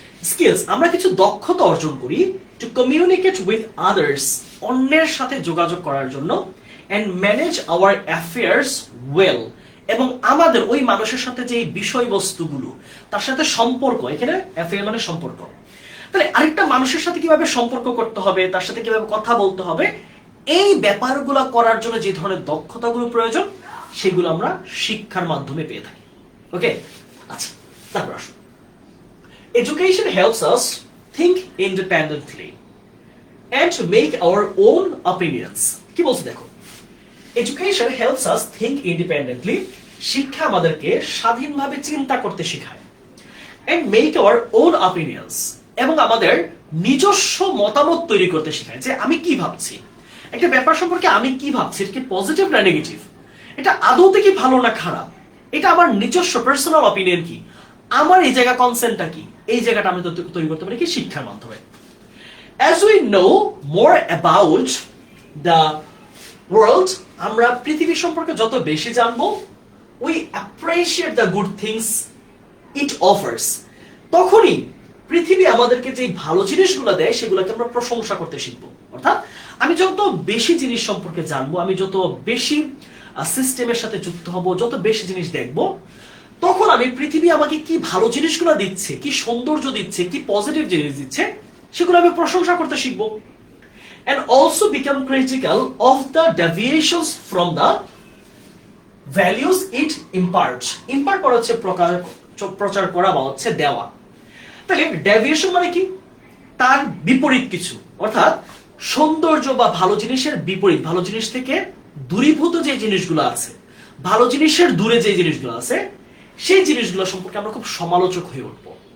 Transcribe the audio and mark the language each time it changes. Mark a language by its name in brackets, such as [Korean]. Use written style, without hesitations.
[Bangla] Skills আমরা কিছু দক্ষতা অর্জন করি [English] to communicate with others, [Bangla] অন্যের সাথে যোগাযোগ করার জন্য, [English] and manage our affairs well, [Bangla] এবং আমাদের ওই মানুষের সাথে যে বিষয়বস্তুগুলো তার সাথে সম্পর্ক, এখানে অ্যাফেয়ার মানে সম্পর্ক, তাহলে আরেকটা মানুষের সাথে কিভাবে সম্পর্ক করতে হবে, তার সাথে কিভাবে কথা বলতে হবে, এই ব্যাপারগুলো করার জন্য যে ধরনের দক্ষতাগুলো প্রয়োজন সেগুলো আমরা শিক্ষার মাধ্যমে পেয়ে থাকি। ওকে, আচ্ছা, তারপর আসুন। [English] Education helps us think independently and to make our own opinions. [Bangla] কি বলছে দেখো, [English] education helps us think independently, [Bangla] শিক্ষা আমাদেরকে স্বাধীনভাবে চিন্তা করতে শেখায়, [English] and make our own opinions, [Bangla] এবং আমাদের নিজস্ব মতামত তৈরি করতে শেখায়, যে আমি কি ভাবছি, একটা ব্যাপার সম্পর্কে আমি কি ভাবছি, এটা কি পজিটিভ না নেগেটিভ, এটা আদৌতে কি ভালো না খারাপ, এটা আমার নিজস্ব পার্সোনাল অপিনিয়ন কি, আমার এই জায়গা কনসেন্টটা কি, এই জায়গাটা আমি তৈরি করতে পারি কি শিক্ষার মাধ্যমে। [English] As we know more about the world, [Bangla] আমরা পৃথিবী সম্পর্কে যত বেশি জানবো, [English] we appreciate the good things it offers, [Bangla] তখনই পৃথিবী আমাদেরকে যে ভালো জিনিসগুলো দেয় সেগুলোকে আমরা প্রশংসা করতে শিখবো। অর্থাৎ আমি যত বেশি জিনিস সম্পর্কে জানবো, আমি যত বেশি সিস্টেমের সাথে যুক্ত হব, যত বেশি জিনিস দেখবো, তখন আমি পৃথিবী আমাকে কি ভালো জিনিসগুলো দিচ্ছে, কি সৌন্দর্য দিচ্ছে, কি পজিটিভ জিনিস দিচ্ছে, সেগুলো আমি প্রশংসা করতে শিখবো। [English] And also become critical of the deviations from the values it imparts. [Bangla] Impart করা হচ্ছে প্রচার করা বা হচ্ছে দেওয়া। তাহলে ডেভিয়েশন মানে কি, তার বিপরীত কিছু, অর্থাৎ সৌন্দর্য বা ভালো জিনিসের বিপরীত, ভালো জিনিস থেকে দূরীভূত যে জিনিসগুলো আছে, ভালো জিনিসের দূরে যে জিনিসগুলো আছে, সেই জিনিসগুলো সম্পর্কে আমরা খুব সমালোচক হয়ে উঠবো।